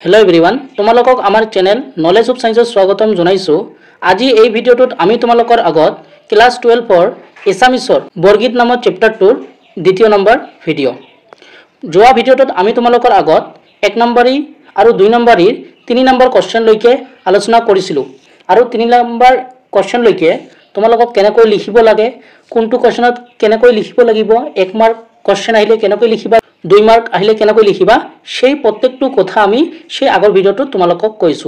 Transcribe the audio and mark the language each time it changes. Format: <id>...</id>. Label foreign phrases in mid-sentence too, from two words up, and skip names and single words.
<en>Hello everyone</en> <as>তোমালোকক আমাৰ চেনেল নলেজ অফ চাইন্স স্বাগতম জনাইছো। আজি এই ভিডিওটোত আমি তোমালোকৰ আগত ক্লাস 12 এছামিছৰ বৰগীত নামৰ চেপ্টাৰটোৰ দ্বিতীয় নম্বৰ ভিডিও। যোৱা ভিডিওটোত আমি তোমালোকৰ আগত 1 নম্বৰী আৰু 2 নম্বৰীৰ 3 নম্বৰ কোৱেশ্চন লৈকে আলোচনা কৰিছিলো আৰু 3 নম্বৰ কোৱেশ্চন লৈকে তোমালোকক কেনেকৈ লিখিব লাগে, কোনটো কোৱেশ্চনত কেনেকৈ লিখিব লাগিব, 1</as> <en>mark question</en> <as>আহিলে কেনেকৈ লিখিবা, 2 মাৰ্ক আহিলে কেনেকৈ লিখিবা, সেই প্ৰত্যেকটো কথা আমি সেই আগৰ ভিডিওটো তোমালোকক কৈছো।</as>